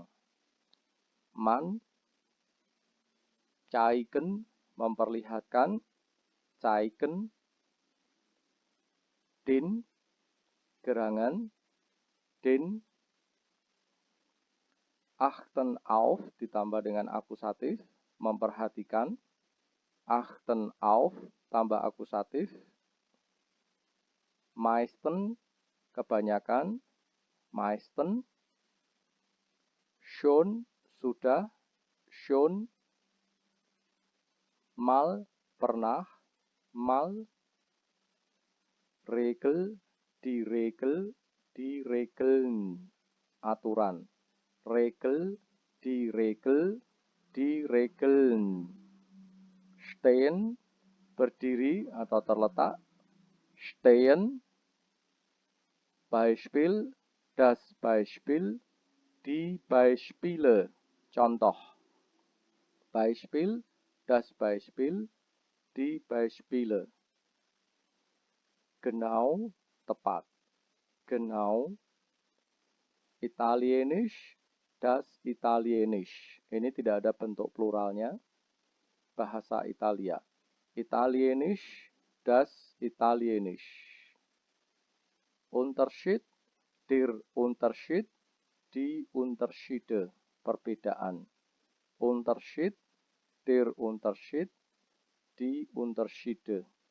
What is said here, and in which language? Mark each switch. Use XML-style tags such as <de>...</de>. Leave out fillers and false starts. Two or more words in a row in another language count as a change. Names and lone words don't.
<de>Man, zeigen, memperlihatkan. Zeigen. Den, gerangan. Den. Achten auf,</de> <id>ditambah dengan akusatif, memperhatikan.</id> <de>Achten auf,</de> <id>tambah akusatif.</id> <de>Meisten, kebanyakan. Meisten. Schon, sudah. Schon. Mal, pernah. Mal. Regel, die Regel, die Regeln, aturan. Regel, die Regel, die Regeln. Stehen,</de> <id>berdiri atau terletak.</id> <de>Stehen. Beispiel, das Beispiel, die Beispiele, contoh. Beispiel, das Beispiel, die Beispiele. Genau, tepat. Genau. Italienisch, das Italienisch.</de> <id>Ini tidak ada bentuk pluralnya. Bahasa Italia.</id> <de>Italienisch, das Italienisch. Unterschied, der Unterschied, die Unterschiede, perbedaan. Unterschied, der Unterschied, die Unterschiede.</de>